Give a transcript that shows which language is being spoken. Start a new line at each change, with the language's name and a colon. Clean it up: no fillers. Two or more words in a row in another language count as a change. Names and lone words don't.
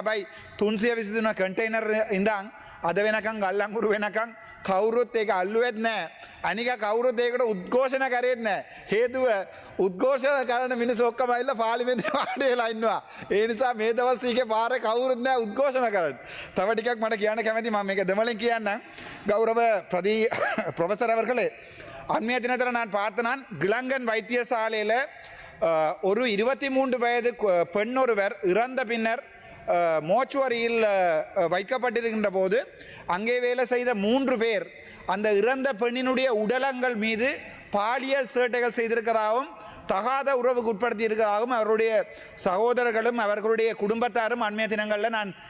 Sinhala: හැබැයි 323 කන්ටේනර් ඉඳන් අද වෙනකන් ගල්ලංගුරු වෙනකන් කවුරුත් ඒක අල්ලුවෙත් නැහැ. අනික කවුරුත් ඒකට උද්ඝෝෂණ කරේත් නැහැ. හේතුව උද්ඝෝෂණ කරන මිනිස්සු ඔක්කොම ඇවිල්ලා පාර්ලිමේන්තුවේ වාඩි වෙලා ඉන්නවා. ඒ නිසා මේ දවස් ටිකේ පාරේ කවුරුත් නැහැ උද්ඝෝෂණ කරන්න. තව ටිකක් මට කියන්න කැමතියි. මම මේක දෙමළෙන් කියන්නම්.
Tamil: கௌரவ ப்ரொஃபஸர் அவர்களே, அண்மைய தினத்தில் நான் பார்த்த நான் கிளங்கன் வைத்தியசாலையில் ஒரு 23 வயது பெண் ஒருவர் இறந்த பின்னர் மோச்சுவரியில் வைக்கப்பட்டிருக்கின்ற போது அங்கே வேலை செய்த 3 பேர் அந்த இறந்த பெண்ணினுடைய உடலங்கள் மீது பாலியல் சேட்டைகள் செய்திருக்கிறதாகவும் தகாத உறவுக்கு உட்படுத்தி இருக்கிறதாகவும் அவருடைய சகோதரர்களும் அவர்களுடைய குடும்பத்தாரும் அண்மைய தினங்களில் நான்